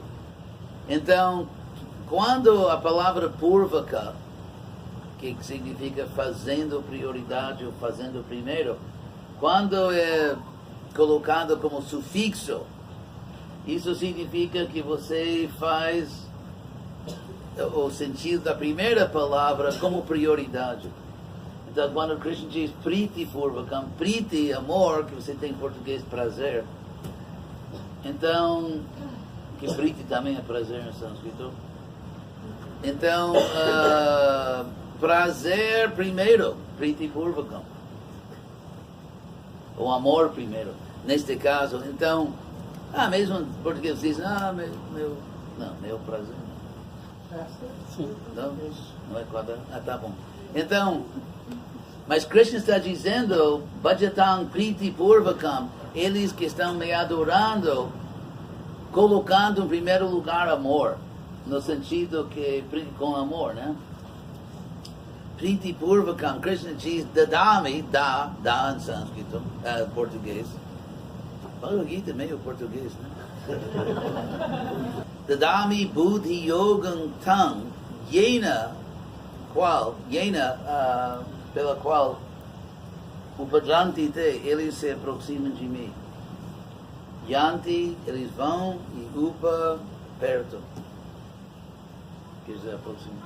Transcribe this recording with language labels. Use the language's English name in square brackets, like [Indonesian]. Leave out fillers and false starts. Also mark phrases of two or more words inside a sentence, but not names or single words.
[Portuguese] Então, quando a palavra purvaka, que significa fazendo prioridade ou fazendo primeiro, quando é colocado como sufixo, isso significa que você faz o sentido da primeira palavra como prioridade. Então, quando Krishna diz [Sanskrit] प्रीति पूर्वकम्, [Portuguese] priti, amor, que você tem em português, prazer. Então, que priti também é prazer em sânscrito. Então, prazer primeiro, [Sanskrit] प्रीति पूर्वकम्. [Portuguese] O amor primeiro, neste caso. Então, mesmo em português diz, meu prazer. Sim. Não é quadrado? Tá bom. Então, mas Krishna está dizendo, [Sanskrit] भजतां प्रीति पूर्वकम्, [Portuguese] eles que estão me adorando, colocando em primeiro lugar amor, no sentido que com amor, né? [Sanskrit] प्रीति पूर्वकम्, [Portuguese] Krishna diz, Dadami, dá em sânscrito, português. Bhagavad Gita é meio português, né? [Sanskrit] ददामि बुद्धि योगं तम्, [Portuguese] pela qual [Sanskrit] उपजन्ति ते, [Portuguese] eles se aproximam de mim. Yanti, eles vão, e upa, perto. Que se aproximam.